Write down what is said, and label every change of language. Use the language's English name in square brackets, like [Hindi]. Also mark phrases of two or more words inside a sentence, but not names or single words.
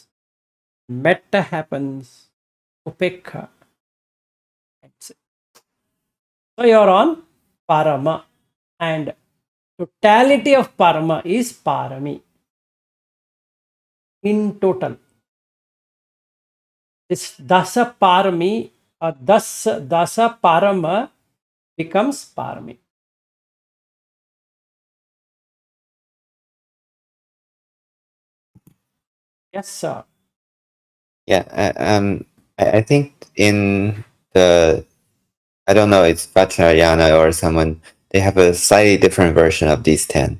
[English] Metta happens, Upekkha. That's it. So you're on parama, and totality of parama is parami. In total, this [Pali] dasa parami [English] or [Pali] dasa parama [English] becomes parami. Yes, sir. Yeah, I think in the, I don't know, it's Vajrayana or someone, they have a slightly different version of these 10.